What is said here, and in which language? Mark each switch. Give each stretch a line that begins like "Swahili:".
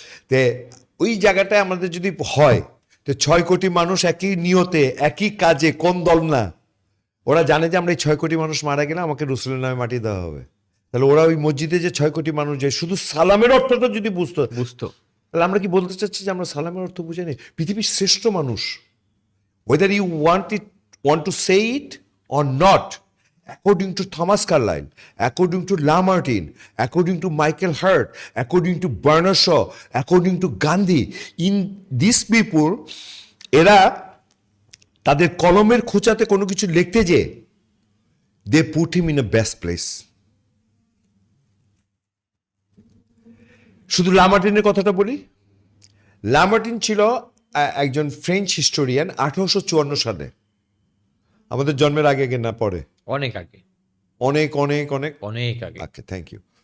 Bangla: তে ওই জায়গাটায় আমাদের যদি হয়, তো 6 কোটি মানুষ একই নিয়তে, একই কাজে, কোন দল না, ওরা জানে যে আমরা এই 6 কোটি মানুষ মারা গেলে আমাকে রসুলের নামে মাটি দেওয়া হবে, তাহলে ওরা ওই মসজিদে যে 6 কোটি মানুষ যায়, শুধু সালামের অর্থটা যদি বুঝতো, তাহলে আমরা কি বলতে চাচ্ছি যে আমরা সালামের অর্থ বুঝে নেই? পৃথিবীর শ্রেষ্ঠ মানুষ,
English: whether you want to say it or not, according to Thomas Carlyle, according to Lamartine, according to Michael Hart, according to Bernard Shaw, according to Gandhi, in these people,
Bangla: এরা তাদের কলমের খোঁচাতে কোনো কিছু লিখতে যে,
English: they put him in a best place.
Bangla: শুধু লামার্টিনের কথাটা বলি, লামার্টিন ছিল একজন ফ্রেঞ্চ হিস্টোরিয়ান, 1854 সালে, আমাদের জন্মের আগে না পরে, অনেক আগে, অনেক অনেক অনেক অনেক আগে।
English: আচ্ছা, thank you.